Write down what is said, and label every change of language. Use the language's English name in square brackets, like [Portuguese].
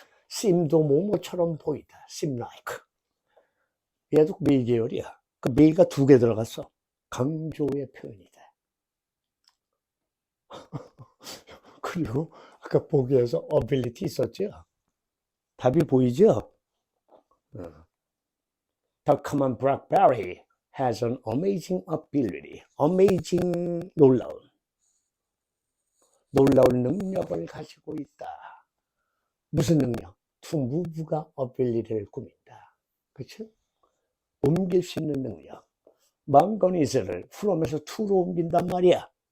[Korean] seem도 뭐뭐처럼 보이다. seem like. 얘도 메이 계열이야. 그 메이가 2개 들어갔어. 강조의 표현이다. 그리고 아까 보기에서 ability 있었죠. 답이 보이죠? [English] The common blackberry has an amazing ability. [Korean] amazing, 놀라운 능력을 가지고 있다. 무슨 능력? To move가 ability를 꾸민다. 그렇죠? 옮길 수 있는 능력. 망가니스를 from에서 to로 옮긴단 말이야.